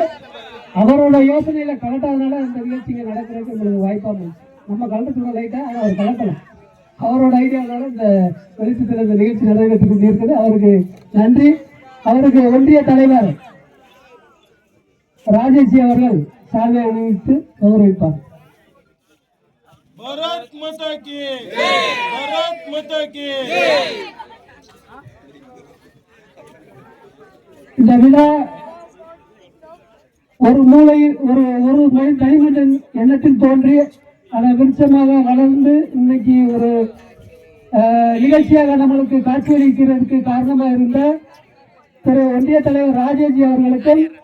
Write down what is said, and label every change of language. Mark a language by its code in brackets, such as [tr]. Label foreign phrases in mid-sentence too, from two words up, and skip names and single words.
[ta] அவரோட யோசனையில கலட்டாதனால இந்த நிகழ்ச்சிங்க நடக்கிறதுக்கு உங்களுக்கு வாய்ப்பா போச்சு. நம்ம கலட்டுற லைட்டா அதை அவர் கலட்டலாம். அவரோட ஐடியாவால இந்த வெளிச்சத்தில் இந்த நிகழ்ச்சி நடைபெற்று கொண்டிருக்கிறது. அவருக்கு நன்றி. அவருக்கு ஒன்றிய தலைவர் ராஜேஷ் அவர்கள் சால்வை அணிவித்து கௌரவிப்பார். [hi] भारत माता की भारत माता की [ta] இந்த விழா ஒரு மூலையில் ஒரு தனிமனித எண்ணத்தில் தோன்றி அதை விருட்சமாக வளர்ந்து இன்னைக்கு ஒரு நிகழ்ச்சியாக நம்மளுக்கு காட்சியளிக்கிறதுக்கு காரணமாக இருந்த திரு ஒன்றிய தலைவர் ராஜேஜி அவர்களுக்கும்